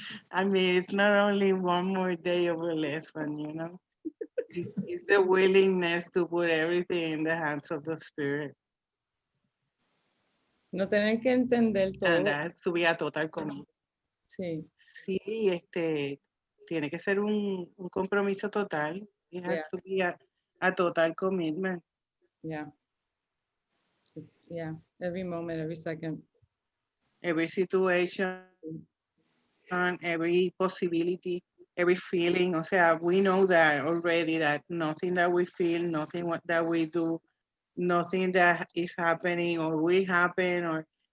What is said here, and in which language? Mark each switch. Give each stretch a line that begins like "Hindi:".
English: I mean, it's not only one more day of a lesson, you know? It's the willingness to put everything in the hands of the Spirit.
Spanish: No tienen que entender
English: And
Spanish: todo.
English: that has to be a total commitment.
Spanish: Sí. Sí, tiene que ser un compromiso total.
English: It has to be a total commitment. Yeah. Yeah. Every moment, every second. Every situation, every possibility, every feeling. O sea, we know that already, that nothing that we feel, nothing that we do, nothing that is happening or will happen or